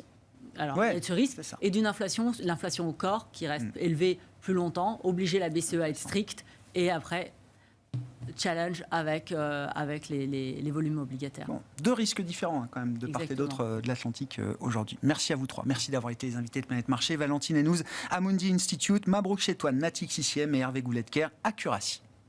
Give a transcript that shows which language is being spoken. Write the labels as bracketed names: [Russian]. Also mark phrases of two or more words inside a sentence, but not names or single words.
[French] Alors, ce risque et d'une inflation, l'inflation au corps qui reste élevée plus longtemps, obliger la BCE à être stricte, et après challenge avec les volumes obligataires. Bon, deux risques différents quand même de part et d'autre de l'Atlantique aujourd'hui. Merci à vous trois. Merci d'avoir été les invités de Planète Marché. Valentine Henouz, Amundi Institute, Mabrouk Chetouane, Natixis ICM et Hervé Gouletker, Accuracy.